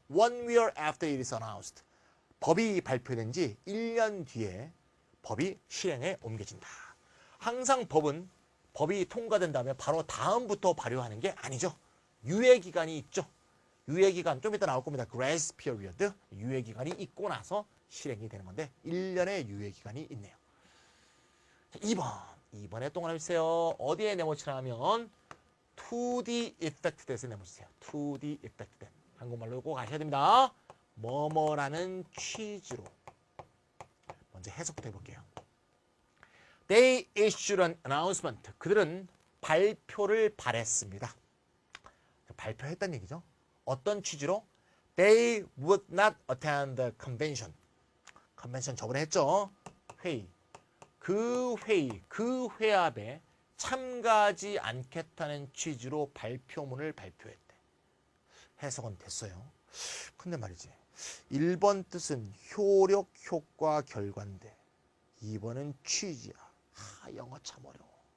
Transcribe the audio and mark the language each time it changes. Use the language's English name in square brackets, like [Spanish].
[English] 1 year after it is announced. [Korean] 법이 발표된 지 1년 뒤에 법이 실행에 옮겨진다. 항상 법이 통과된 다음에 바로 다음부터 발효하는 게 아니죠. 유예 기간이 있죠. 유예기간 좀 이따 나올 겁니다. [English] grace period. [Korean] 유예기간이 있고 나서 실행이 되는 건데 1년의 유예기간이 있네요. 자, 2번에 동그라미 주세요. 어디에 네모치냐면 [English] to the effected [Korean] 에서 네모주세요. [English] to the effected. [Korean] 한국말로 꼭 아셔야 됩니다. 뭐뭐라는 취지로. 먼저 해석부터 해볼게요. [English] They issued an announcement. [Korean] 그들은 발표를 발했습니다. 발표했다는 얘기죠. 어떤 취지로? [English] They would not attend the convention. [Korean] 컨벤션 저번에 했죠. 회의. 그 회합에 참가하지 않겠다는 취지로 발표문을 발표했대. 해석은 됐어요. 근데 말이지. 1번 뜻은 효력, 효과, 결과인데 2번은 취지야. 영어 참 어려워.